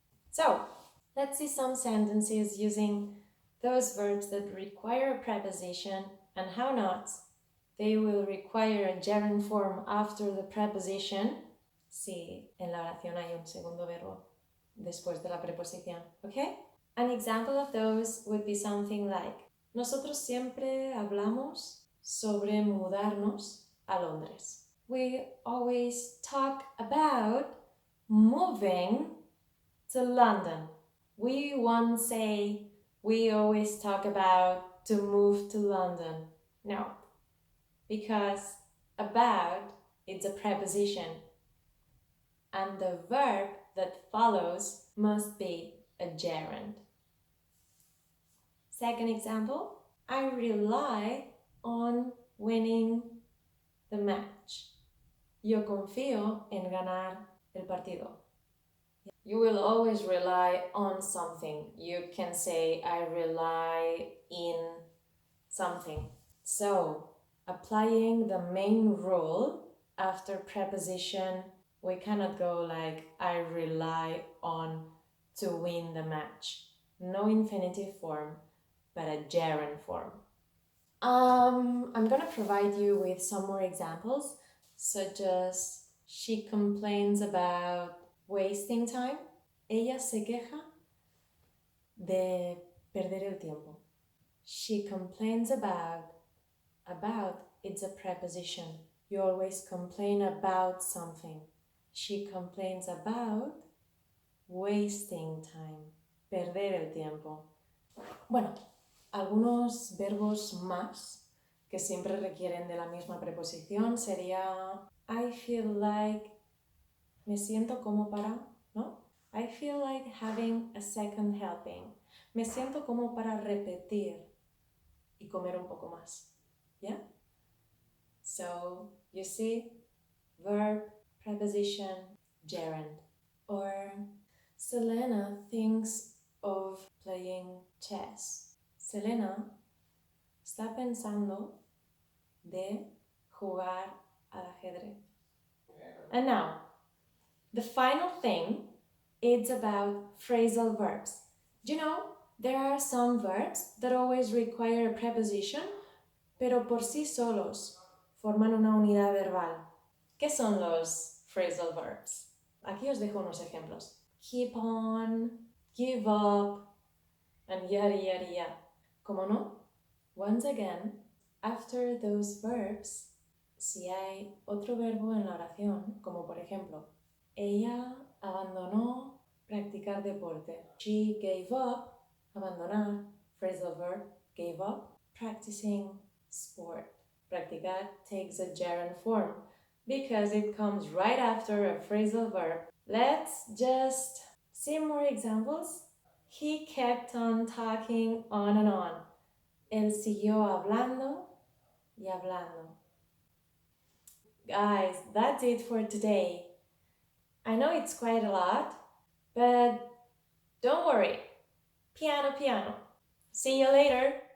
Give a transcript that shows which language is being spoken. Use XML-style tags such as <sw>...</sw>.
<en>So, let's see some sentences using those verbs that require a preposition and how not. They will require a gerund form after the preposition</en> <es>si en la oración hay un segundo verbo después de la preposición, ¿ok?</es> <en>An example of those would be something like:</en> <es>nosotros siempre hablamos sobre mudarnos a Londres.</es> <en>We always talk about moving to London. We won't say we always talk about to move to London. No, because about it's a preposition and the verb that follows must be a gerund. Second example, I rely on winning the match.</en> <es>Yo confío en ganar el partido.</es> <en>You will always rely on something. You can say, I rely in something. So, applying the main rule after preposition, we cannot go like, I rely on to win the match. No infinitive form, but a gerund form. I'm gonna provide you with some more examples, such as she complains about wasting time.</en> <es>Ella se queja de perder el tiempo.</es> <en>She complains about it's a preposition. You always complain about something. She complains about wasting time,</en> <es>perder el tiempo. Bueno, algunos verbos más que siempre requieren de la misma preposición sería</es> <en>I feel like,</en> <es>me siento como para, ¿no?</es> <en>I feel like having a second helping.</en> <es>Me siento como para repetir y comer un poco más.</es> <en>Yeah? So, you see, verb, preposition, gerund. Or Selena thinks of playing chess.</en> <es>Selena está pensando de jugar al ajedrez.</es> <en>And now, the final thing is about phrasal verbs. You know, there are some verbs that always require a preposition,</en> <es>pero por sí solos forman una unidad verbal. ¿Qué son los phrasal verbs? Aquí os dejo unos ejemplos.</es> <en>Keep on, give up, and yada yada yada.</en> <es>¿Cómo no?</es> <en>Once again, after those verbs,</en> <es>si hay otro verbo en la oración, como por ejemplo, ella abandonó practicar deporte.</es> <en>She gave up, abandonar, phrasal verb, gave up, practicing sport. Practicar takes a gerund form because it comes right after a phrasal verb. Let's just see more examples. He kept on talking on and on.</en> <es>Él siguió hablando y hablando.</es> <en>Guys, that's it for today. I know it's quite a lot, but don't worry.</en> <it>Piano, piano.</it> <en>See you later.</en>